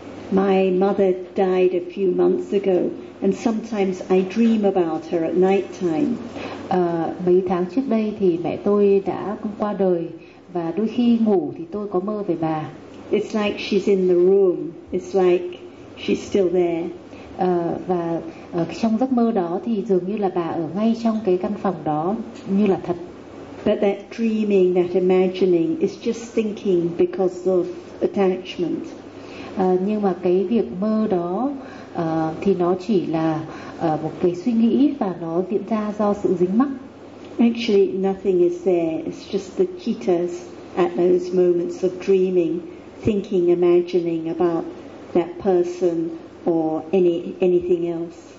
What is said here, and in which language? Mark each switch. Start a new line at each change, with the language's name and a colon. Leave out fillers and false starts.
English: My mother died a few months ago, and sometimes I dream about her at night time.
Vietnamese: Mấy tháng trước đây thì mẹ tôi đã qua đời, và đôi khi ngủ thì tôi có mơ về bà.
English: It's like she's in the room. It's like she's still there.
Vietnamese: Và trong giấc mơ đó thì dường như là bà ở ngay trong cái căn phòng đó như là thật.
English: But that dreaming, that imagining is just thinking because of attachment.
Vietnamese: Nhưng mà cái việc mơ đó thì nó chỉ là một cái suy nghĩ và nó diễn ra do sự dính mắc.
English: Actually, nothing is there. It's just the cheetahs at those moments of dreaming, thinking, imagining about that person or anything else.